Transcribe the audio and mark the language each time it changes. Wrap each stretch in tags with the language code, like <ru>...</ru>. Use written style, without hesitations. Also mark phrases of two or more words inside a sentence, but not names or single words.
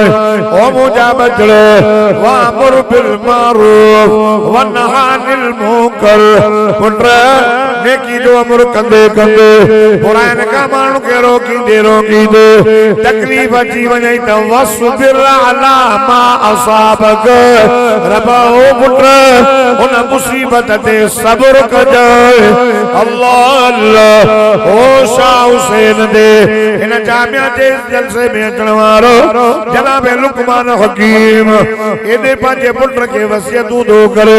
<sd>ओ मुंहिंजा बचड़े</sd> <ar>وأمر بالمعروف وانه عن المنكر,</ar> <sd>पुट नेकी जो अमुर कंदे कंदे बुराइन का माण्हुनि खे रोकींदे रोकींदे तकलीफ़ अची वञे त</sd> <ar>واصبر على ما أصابك.</ar> <sd>रब ओ पुट उन मुसीबत ते सब्र कजाए। अल्लाह अल्लाह ओ शाह हुसैन दे इन जामिया जे जलसे में अचण वारो जनाब लुकमान हकीम एदे पंहिंजे पुट खे वसियतूं थो करे।</sd>